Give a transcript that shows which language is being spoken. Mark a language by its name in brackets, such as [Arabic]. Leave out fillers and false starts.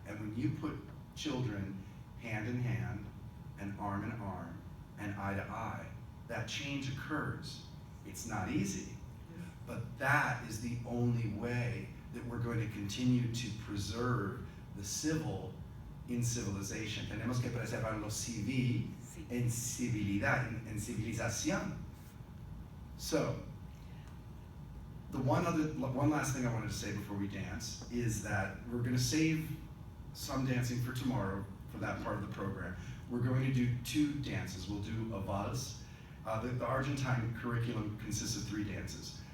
[English] And when you put children hand in hand and arm in arm and eye to eye, that change occurs. It's not easy, but that is the only way that we're going to continue to preserve the civil in civilization. [Spanish] Tenemos que preservar lo civil en civilidad, en civilización. [English] So, the one last thing I wanted to say before we dance is that we're going to save some dancing for tomorrow for that part of the program. We're going to do 2 dances. We'll do a vals. The Argentine curriculum consists of 3 dances.